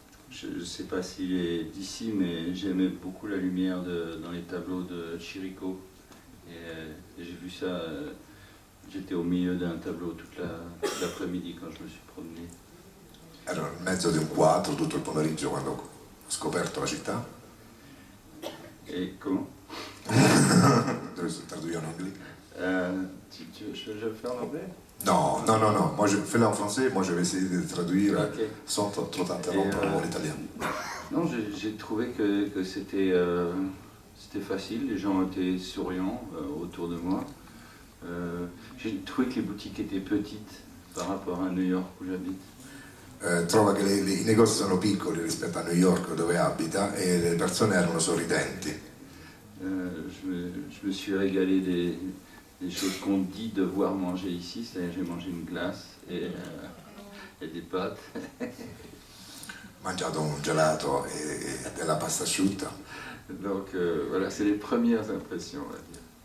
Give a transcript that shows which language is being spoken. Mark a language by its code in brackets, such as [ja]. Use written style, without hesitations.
[fr] Je ne sais pas s'il est d'ici, mais j'aimais beaucoup la lumière dans les tableaux de Chirico. Et j'ai vu ça, j'étais au milieu d'un tableau toute l'après-midi quand je me suis promené. [it] Ero nel mezzo di un quadro tutto il pomeriggio quando ho scoperto la città. [fr] Et comment? Traduire en anglais. Je vais le faire en anglais? Non, non, non, non, moi je fais-le en français, moi je vais essayer de traduire Okay. sans trop t'interrompre en italien. Non, j'ai trouvé que c'était facile, les gens étaient souriants autour de moi. J'ai trouvé que les boutiques étaient petites par rapport à New York où j'habite. [it] Trova che i negozi sono piccoli rispetto a New York dove abita e le persone erano sorridenti. [fr] Je me suis régalé des choses qu'on dit devoir manger ici, c'est-à-dire j'ai mangé une glace et des pâtes. [it] Mangiato un gelato e della pasta asciutta. [fr] Donc voilà, c'est les premières impressions, on va dire.